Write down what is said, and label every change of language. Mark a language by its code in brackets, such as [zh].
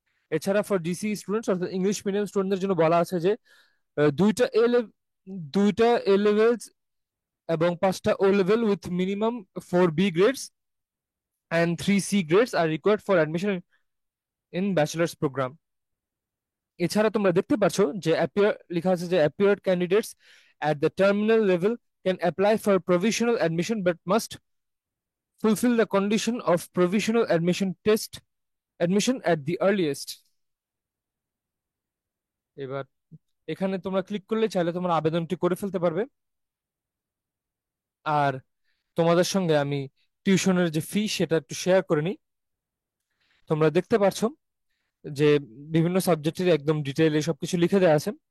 [bn] এছাড়া for DC students অর্থাৎ English medium স্টুডেন্টদের জন্য বলা আছে যে আহ, দুইটা এ দুইটা এ লেভেলস এবং 5টা ও level [en] With minimum 4 B grades and 3 C grades are required for admission in bachelor's program. [bn] এছাড়া তোমরা দেখতে পাচ্ছ যে অ্যাপিয়ার লেখা আছে যে [en] Appeared candidates at the terminal level can apply for provisional admission but must fulfill the condition of provisional admission test admission at the earliest। [bn] এবার এখানে তোমরা ক্লিক করলে চাইলে তোমরা আবেদনটি করে ফেলতে পারবে। আর তোমাদের সঙ্গে আমি টিউশনের যে ফি সেটা একটু শেয়ার করে নিই। তোমরা দেখতে পাচ্ছ যে বিভিন্ন সাবজেক্টের একদম ডিটেইলে সবকিছু লিখে দেওয়া আছে।